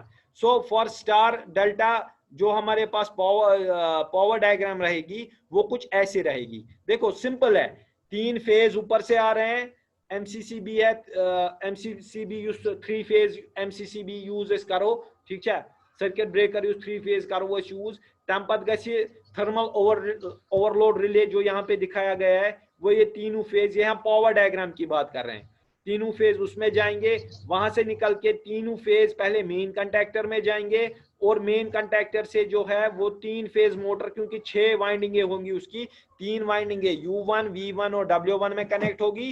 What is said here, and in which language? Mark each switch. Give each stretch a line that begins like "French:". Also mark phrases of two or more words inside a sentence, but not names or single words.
Hindi: सो फॉर
English: star delta
Hindi: जो हमारे पास
English: power diagram
Hindi: रहेगी वो कुछ ऐसे रहेगी। देखो सिंपल है, 3 फेज ऊपर से आ रहे हैं, एमसीसीबी है, एमसीसीबी यूज 3 फेज एमसीसीबी यूज करो। ठीक है,
English: circuit breaker
Hindi: यूज 3 फेज करो यूज।
Kashmiri: तम पत गछि
English: thermal overload relay
Hindi: जो यहाँ पे दिखाया गया है वो ये तीनों फेज, ये हम
English: power diagram
Hindi: की बात कर रहे हैं, तीनों फेज उसमें जाएंगे। वहां से निकल के तीनों फेज पहले
English: main conductor
Hindi: में जाएंगे और
English: main conductor
Hindi: से जो है वो 3 फेज मोटर, क्योंकि 6 वाइंडिंगे होंगी उसकी, 3 वाइंडिंगे U1, V1 और W1 में कनेक्ट होगी।